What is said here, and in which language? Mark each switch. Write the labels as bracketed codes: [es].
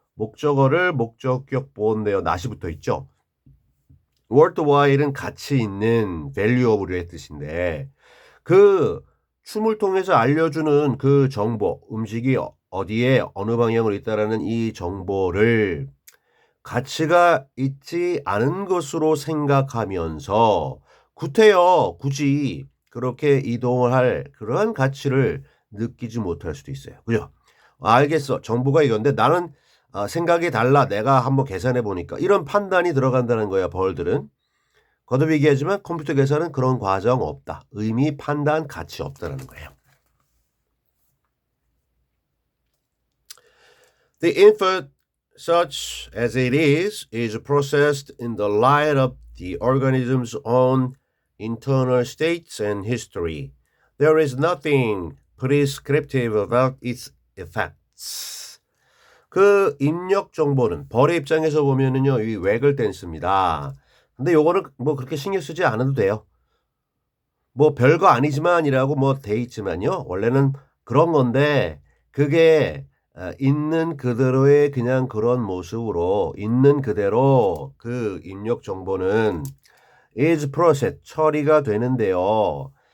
[ko] 목적어를 목적격 보온되어 not이 붙어 있죠. worthwhile은 가치 있는 valuable의 뜻인데 그 춤을 통해서 알려주는 그 정보, 음식이 어디에 어느 방향으로 있다라는 이 정보를 가치가 있지 않은 것으로 생각하면서 구태여 굳이 그렇게 이동을 할 그러한 가치를 느끼지 못할 수도 있어요. 그죠? 알겠어. 정보가 이건데 나는 생각이 달라. 내가 한번 계산해 보니까 이런 판단이 들어간다는 거야. 벌들은. 거듭 얘기하지만 컴퓨터 계산은 그런 과정 없다. 의미, 판단, 가치 없다라는 거예요. [en] The info such as it is processed in the light of the organism's own internal states and history. There is nothing prescriptive about its effects. [ko] 그 입력 정보는 벌의 입장에서 보면은요, 이 wag을 댄스입니다. 근데 요거는 뭐 그렇게 신경 쓰지 않아도 돼요. 뭐 별거 아니지만이라고 뭐 돼 있지만요. 원래는 그런 건데 그게 있는 그대로의 그냥 그런 모습으로 있는 그대로 그 입력 정보는 [en] is processed [ko] 처리가 되는데요.